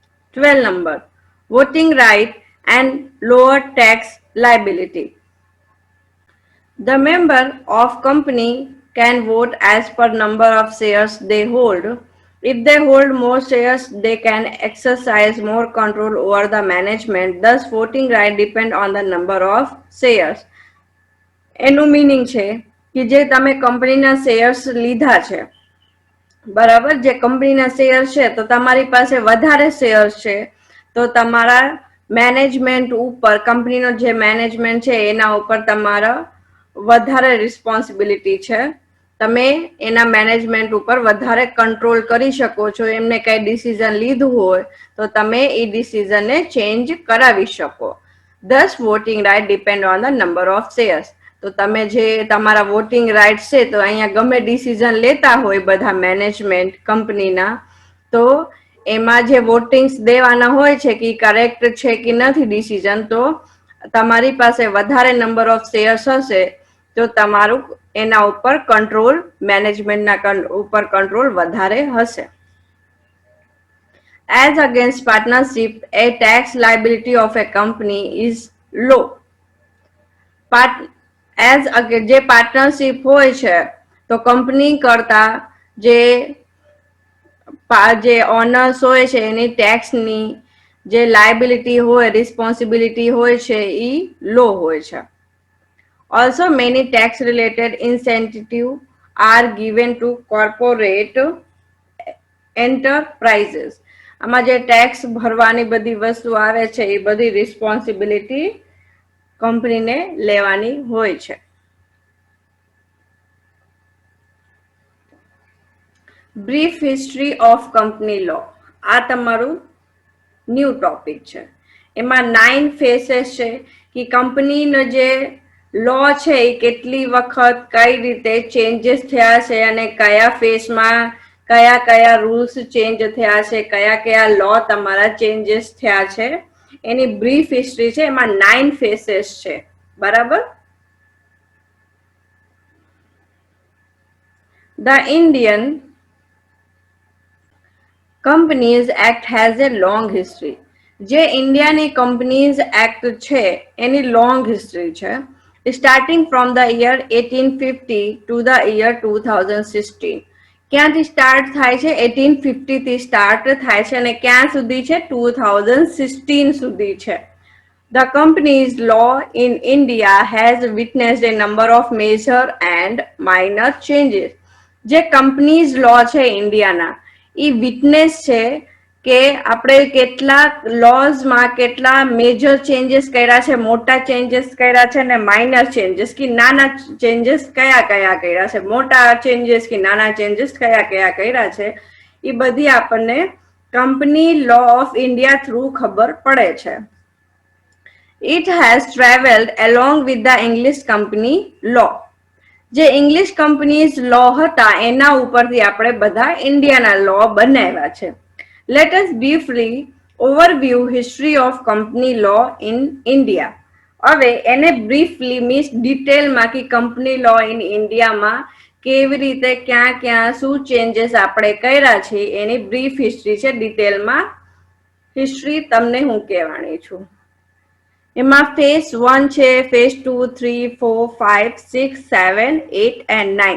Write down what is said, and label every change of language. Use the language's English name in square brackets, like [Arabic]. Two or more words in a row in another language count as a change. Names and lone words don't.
[English] 12 number, voting right, and lower tax liability. The member of company can vote as per number of shares they hold. If they hold more shares, they can exercise more control over the management. Thus, voting right depend on the number of shares. [Gujarati] એનું મીનિંગ છે કે જે તમે કંપનીના શેર્સ લીધા છે, બરાબર, જે કંપનીના શેર છે તો તમારી પાસે વધારે શેર છે તો તમારા મેનેજમેન્ટ ઉપર, કંપનીનો જે મેનેજમેન્ટ છે એના ઉપર તમારા વધારે રિસ્પોન્સિબિલિટી છે. તમે એના મેનેજમેન્ટ ઉપર વધારે કંટ્રોલ કરી શકો છો. એમને કઈ ડિસિઝન લીધું હોય તો તમે એ ડિસિઝનને ચેન્જ કરાવી શકો. [English] Thus, voting right depend on the number of shares. [Gujarati] તો તમે જે તમારા વોટિંગ રાઇટ છે તો અહીંયા ગમે ડિસિઝન લેતા હોય બધા મેનેજમેન્ટ કંપનીના, તો એમાં જે વોટિંગ્સ દેવાના હોય છે કે કરેક્ટ છે કે નથી ડિસિઝન, તો તમારી પાસે વધારે નંબર ઓફ શેર્સ હશે તો તમારું એના ઉપર કંટ્રોલ, મેનેજમેન્ટના ઉપર કંટ્રોલ વધારે હશે. [English] As against partnership, a tax liability of a company is low. [Gujarati] જે પાર્ટનરશિપ હોય છે તો કંપની કરતા જે ઓનર્સ હોય છે એની ટેક્સની જે લાયબિલિટી હોય, રિસ્પોન્સિબિલિટી હોય છે એ લો હોય છે. [English] Also, many tax-related incentives are given to corporate enterprises. [Gujarati] આમાં જે ટેક્સ ભરવાની બધી વસ્તુ આવે છે એ બધી રિસ્પોન્સિબિલિટી કંપનીને લેવાની હોય છે. [English] Brief history of company law, [Gujarati] આ તમારું [English] ન્યૂ ટોપિક છે. [Gujarati] એમાં 9 ફેसेस છે કે કંપનીનો જે લો છે એ કેટલી વખત કઈ રીતે ચેન્જીસ થયા છે અને કયા ફેસમાં કયા કયા રૂલ્સ ચેન્જ થયા છે, કયા કયા લો તમારા ચેન્જીસ થયા છે, એની [English] brief history [Gujarati] છે. એમાં 9 ફેसेस છે, બરાબર. [English] The Indian Companies Act has a long history. [Gujarati] જે ઇન્ડિયાની કંપનીઝ એક્ટ છે એની લોંગ હિસ્ટ્રી છે. [English] Starting from the year 1850 to the year 2016. [Gujarati] ક્યાંથી સ્ટાર્ટ થાય છે? 1850 થી સ્ટાર્ટ થાય છે અને ક્યાં સુધી છે? 2016 સુધી છે. [English] The company's law in India has witnessed a number of major and minor changes. [Gujarati] જે કંપનીઝ લો છે ઇન્ડિયાના, એ વિટનેસ છે કે આપણે કેટલાક લોઝમાં કેટલા [English] major changes [Gujarati] કર્યા છે, મોટા ચેન્જીસ કર્યા છે અને [English] minor changes [Gujarati] કે નાના ચેન્જીસ કયા કયા કર્યા છે, મોટા ચેન્જીસ કે નાના ચેન્જીસ કયા કયા કર્યા છે, એ બધી આપણને [English] company law of India [Gujarati] થ્રુ ખબર પડે છે. [English] It has travelled along with the English company law. [Gujarati] જે [English] English companies law [Gujarati] હતા એના ઉપરથી આપણે બધા ઇન્ડિયાના લો બનાવ્યા છે. [English] Let us briefly overview history of company law in India. [Gujarati] હવે એને બ્રીફલી મીન્સ ડિટેલમાં કે [English] company law in Indiaમાં [Gujarati] કેવી રીતે ક્યાં ક્યાં શું ચેન્જીસ આપણે કર્યા છે એની [English] brief history [Gujarati] છે. ડિટેલમાં હિસ્ટ્રી તમને હું કહેવાની છું. એમાં ફેઝ 1 છે, ફેઝ 2, 3, 4, 5, 6, 7, 8 and 9.